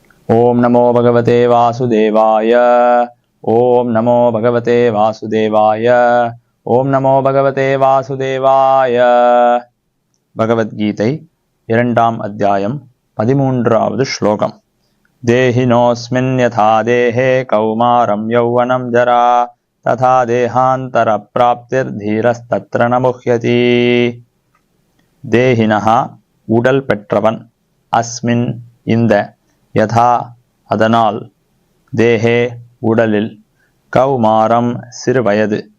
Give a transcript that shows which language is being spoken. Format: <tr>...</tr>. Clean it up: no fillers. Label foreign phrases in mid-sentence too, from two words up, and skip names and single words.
<sa>ॐ नमो भगवते वासुदेवाय। ॐ नमो भगवते वासुदेवाय. ॐ नमो भगवते वासुदेवाय.</sa> <ta>பகவத்கீதை 2ஆம் அத்தியாயம் 13வது ஸ்லோகம்.</ta> <sa>देहिनोऽस्मिन् यथा देहे कौमारं यौवनं जरा तथा देहान्तर प्राप्तिर् धीरस्तत्र न मुह्यति.</sa> <ta>தேஹினஹா உடல் பெற்றவன், அஸ்மின் இந்த, யதா அதனால், தேஹே உடலில், கௌமாரம் சிறுவயது,</ta>